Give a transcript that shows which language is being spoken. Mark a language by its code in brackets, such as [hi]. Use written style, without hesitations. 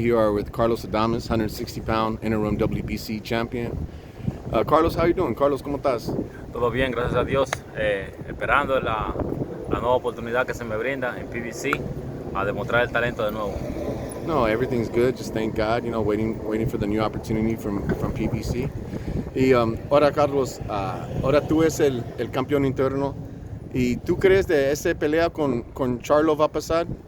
[en] Here are with Carlos Adames, 160-pound interim WBC champion. Carlos, how you doing? Carlos, [es] ¿cómo estás? Todo bien, gracias a Dios. Esperando la nueva oportunidad que se me brinda en PBC a demostrar el talento de nuevo. [en] No, everything's good. Just thank God. You know, waiting for the new opportunity from PBC. [es] Y ahora, Carlos, ahora tú eres el campeón interno. ¿Y tú crees de esa pelea con Charlo va a pasar?